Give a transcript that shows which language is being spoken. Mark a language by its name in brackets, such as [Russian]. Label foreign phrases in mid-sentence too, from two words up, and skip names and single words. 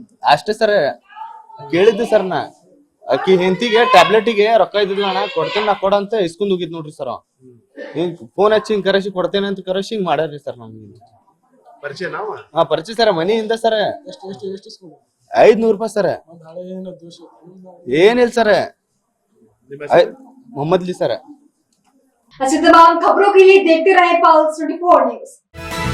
[Kannada] ಅಷ್ಟೇ ಸರ್ ಕೇಳಿದ್ದೆ ಸರ್ ನಾ ಅಕ್ಕಿ ಹೆಂಡತಿಗೆ ಟ್ಯಾಬ್ಲೆಟಿಗೆ ರೊಕ್ಕ ಇದ್ದಿಲ್ಲ ಅಣ್ಣ ಕೊಡ್ತೇನೆ ನಾ ಕೊಡ ಅಂತ ಇಸ್ಕೊಂಡ್ ಹೋಗಿದ್ ನೋಡ್ರಿ ಸರ್ ಹಿಂಗ್ ಫೋನ್ ಹಚ್ಚಿ ಹಿಂಗ್ ಕರೆಸಿ ಕೊಡ್ತೇನೆ ಅಂತ ಕರೆಸಿ ಹಿಂಗ್ ಮಾಡ್ಯಾರ್ರಿ ಸರ್ ನಮ್ಗೆ ಪರಿಚಯ ನಾವ ಪರಿಚಯ ಸರ್ ಮನೆಯಿಂದ ಸರ್ 500 ರೂಪಾಯಿ ಸರ್ ಏನಿಲ್ಲ ಸರ್ ಮೊಹಮ್ಮದ್ ಲಿ सर। [Hindi] ऐसी तमाम खबरों के लिए देखते रहे पल्स 24 न्यूज।